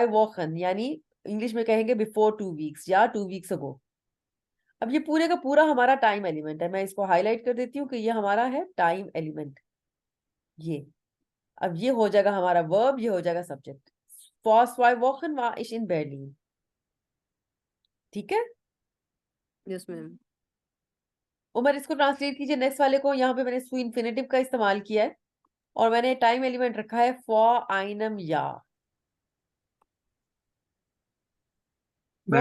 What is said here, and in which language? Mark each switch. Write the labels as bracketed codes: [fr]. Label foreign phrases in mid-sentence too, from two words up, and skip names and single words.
[de] zwei Wochen [hi] यानी इंग्लिश में कहेंगे [en] before 2 weeks [hi] या [en] 2 weeks ago. [hi] अब ये पूरे का पूरा हमारा [en] time element [hi] है। मैं इसको हाईलाइट कर देती हूँ कि ये हमारा है [en] time element. [hi] ये अब ये हो जाएगा हमारा वर्ब, ये हो जाएगा सब्जेक्ट। [de] vor zwei Wochen war ich in Berlin। [hi] ठीक है, यस मैम। उमर इसको ट्रांसलेट कीजिए नेक्स्ट वाले को। यहाँ पे मैंने [de] zu Infinitiv [hi] का इस्तेमाल किया है और मैंने [en] time element [hi] रखा है [de] vor einem [hi] या। वो